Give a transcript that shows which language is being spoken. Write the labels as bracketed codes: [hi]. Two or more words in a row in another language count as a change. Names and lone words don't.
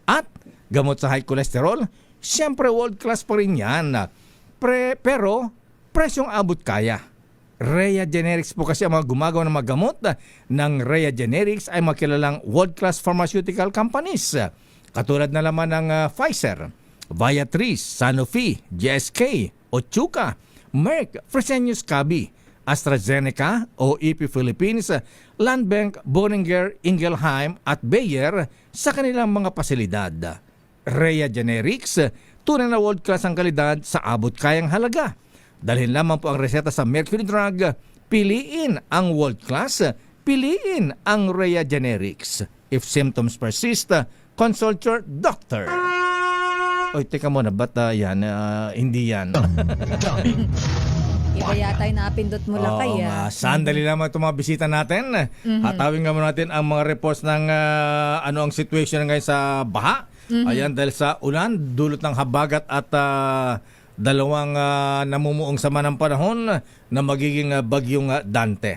[tl] At gamot sa [en] high cholesterol, [tl] syempre [en] world class [tl] pa rin yan. Pero presyong abot kaya. Rhea Generics po kasi ang mga gumagawa ng mga gamot ng Rhea Generics ay makilalang [en] world-class pharmaceutical companies. [tl] Katulad na naman ng Pfizer, Viatris, Sanofi, GSK, Otsuka, Merck, Fresenius Kabi, AstraZeneca o EP Philippines, Landbank, Boehringer, Ingelheim at Bayer sa kanilang mga pasilidad. Rhea Generics, tunay na world-class ang kalidad sa abot kayang halaga. Dalhin lamang po ang reseta sa Mercury Drug, piliin ang [en] world class, [tl] piliin ang Rhea Generics. [en] If symptoms persist, consult your doctor. [tl] Oy, teka muna, ba't yan? Hindi yan. Iba yata yung napindot mo lakay. Sandali lamang itong mga bisita natin. Hatawin nga muna natin ang mga reports ng ano ang situation ngayon sa baha. Ayan, dahil sa ulan, dulot ng habagat at dalawang namumuong sama ng panahon na magiging bagyong Dante.